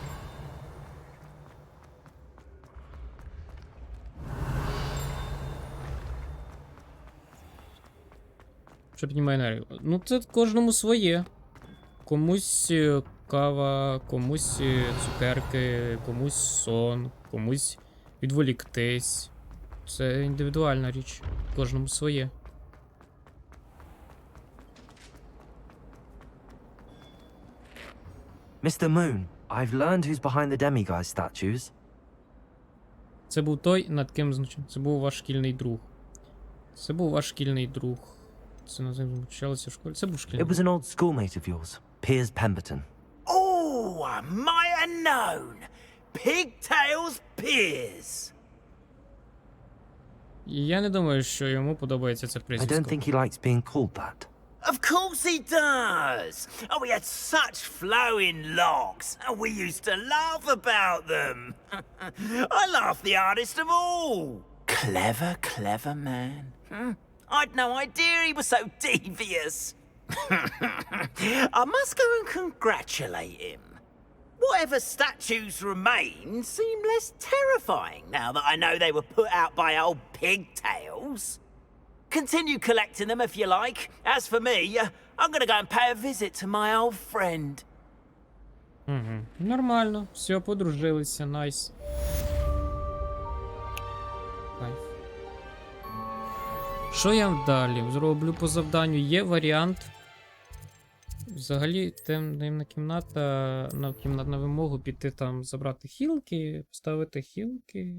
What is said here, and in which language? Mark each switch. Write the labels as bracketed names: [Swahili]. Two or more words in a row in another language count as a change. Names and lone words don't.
[Ukrainian] Що піднімає енергію? Ну, це кожному своє. Комусь кава, комусь цукерки, комусь сон, комусь відволіктись. Це індивідуальна річ. Кожному своє. [English] Mr. Moon, I've learned who's behind the demiguise statues. [Ukrainian] Це був той, над ким значить. Це був ваш шкільний друг. Це був ваш шкільний друг. Це навчалося в школі. Це був шкільний [English] It [Ukrainian] друг. [English] was an old schoolmate of yours, Piers Pemberton. Oh, I might have known. Pigtails Piers. [Ukrainian] І я не думаю, що йому подобається це [English] I [Ukrainian] прізвисько. [English] don't think he likes being called that. Of course he does. Oh, we had such flowing locks, and we used to laugh about them. I laughed the hardest of all. Clever, clever man. I'd no idea he was so devious. I must go and congratulate him. Whatever statues remain seem less terrifying now that I know they were put out by old pigtails. Continue collecting them if you like. As for me, I'm gonna go and pay a visit to my old friend. [Ukrainian] Нормально. Все, подружилися. Найс. Кайф. Що я далі зроблю по завданню? Є варіант. Взагалі, темна кімната, на вимогу піти там забрати хілки, поставити хілки.